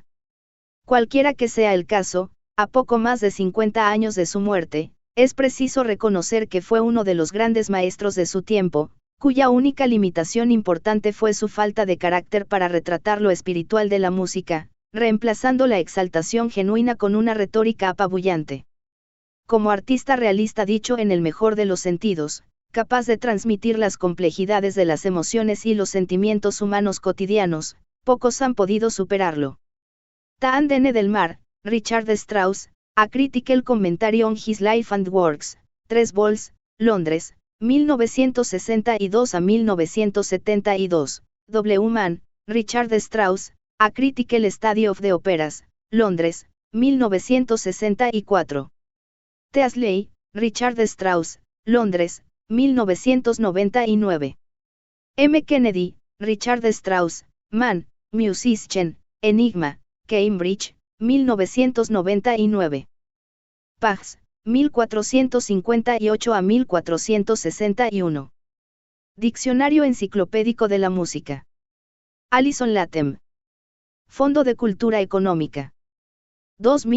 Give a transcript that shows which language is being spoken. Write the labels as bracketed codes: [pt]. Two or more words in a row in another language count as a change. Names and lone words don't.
[es] Cualquiera que sea el caso, a poco más de 50 años de su muerte, es preciso reconocer que fue uno de los grandes maestros de su tiempo, cuya única limitación importante fue su falta de carácter para retratar lo espiritual de la música, reemplazando la exaltación genuina con una retórica apabullante. Como artista realista dicho en el mejor de los sentidos, capaz de transmitir las complejidades de las emociones y los sentimientos humanos cotidianos, pocos han podido superarlo. Tandene del Mar, Richard Strauss, A Critical Commentary on His Life and Works, 3 vols, Londres, 1962 a 1972, W. Mann, Richard Strauss, A Critical Study of the Operas, Londres, 1964. Teasley, Richard Strauss, Londres, 1999. M. Kennedy, Richard Strauss, Mann, Musician, Enigma, Cambridge, 1999. Pags, 1458 a 1461. Diccionario Enciclopédico de la Música. Alison Latham. Fondo de Cultura Económica.